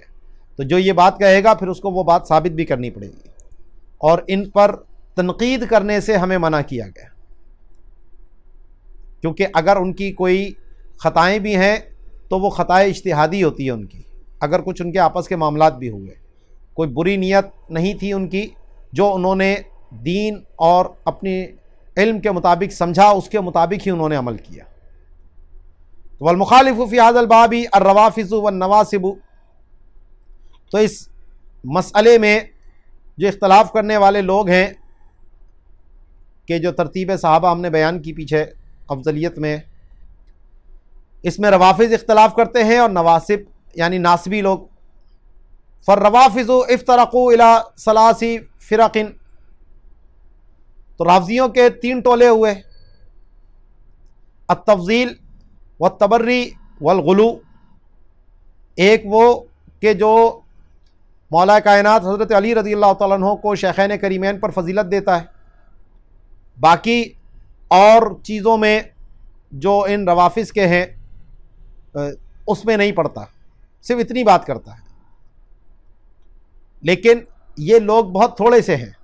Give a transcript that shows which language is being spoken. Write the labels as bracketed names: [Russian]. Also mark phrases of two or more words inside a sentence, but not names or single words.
[Urdu] تو جو یہ بات کہے گا پھر اس کو وہ بات ثابت بھی کرنی پڑے گی، اور ان پر تنقید کرنے سے ہمیں منع کیا گیا، کیونکہ اگر ان کی کوئی خطائیں بھی ہیں تو وہ خطائیں اجتہادی ہوتی ہے ان کی. اگر کچھ ان کے آپس کے معاملات بھی ہوئے، کوئی بری نیت نہیں تھی ان کی، جو انہوں نے دین اور اپنی علم کے مطابق سمجھا، اس کے مطابق ہی انہوں نے عمل کیا. [Arabic] तो والمخالف في هذا الباب الروافض والنواصب, [Urdu] تو اس مسئلے میں جو اختلاف کرنے والے لوگ ہیں کہ جو ترتیب صحابہ ہم نے بیان کی پیچھے افضلیت میں، اس میں روافض اختلاف کرتے ہیں اور نواصب یعنی ناصبی لوگ. [Arabic] فالروافض افترقوا إلى ثلاث فرق, [Urdu] تو رافضیوں کے 3 ٹولے ہوئے, [Arabic] التفضيل والتبري والغلو. [Urdu] ایک وہ کہ جو مولا کائنات حضرت علی [Arabic] رضي الله تعالى عنه [Urdu] کو شیخین کریمین پر فضیلت دیتا ہے، باقی اور چیزوں میں جو ان روافض کے ہیں اس میں نہیں پڑتا، صرف اتنی بات کرتا ہے. لیکن یہ لوگ بہت تھوڑے سے ہیں.